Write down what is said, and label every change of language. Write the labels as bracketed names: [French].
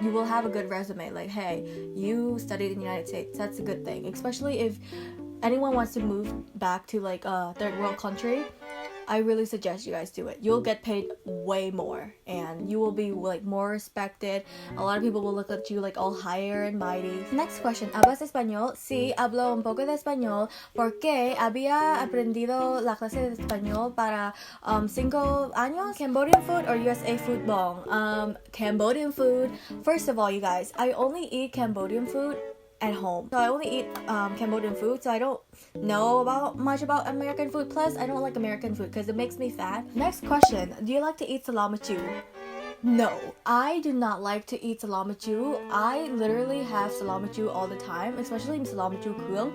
[English] You will have a good resume, like, hey, you studied in the United States. That's a good thing, especially if anyone wants to move back to like a third world country. I really suggest you guys do it. You'll get paid way more, and you will be like more respected. A lot of people will look at you like all higher and mighty. Next question, [Spanish] ¿hablas español? Sí, hablo un poco de español porque había aprendido la clase de español para 5 años. [English] Cambodian food or USA food bong? Cambodian food. First of all, you guys, I only eat Cambodian food at home. So I only eat Cambodian food, so I don't know much about American food. Plus, I don't like American food because it makes me fat. Next question, do you like to eat salamachu? No, I do not like to eat salamachu. I literally have salamachu all the time, especially in salamachu kuang.